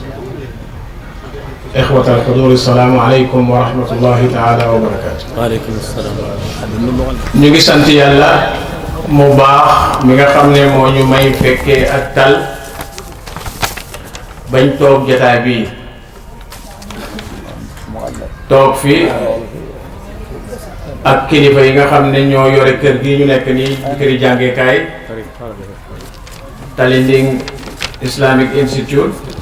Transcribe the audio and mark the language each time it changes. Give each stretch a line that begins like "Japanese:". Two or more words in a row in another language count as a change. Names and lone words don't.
Arabic: إخوة الحضور السلام عليكم ورحمة الله تعالى وبركاته. وعليكم السلام.
Wolof: ñu ngi sant yàlla mu baax mi nga xam ne moo ñu may fekkee ak tal bañ toog jataay bii toog fi ak kilifa yi nga xam ne ñoo yore kër gi ñu nekk nii këri jàngeekaay Talinding Islamic Institute.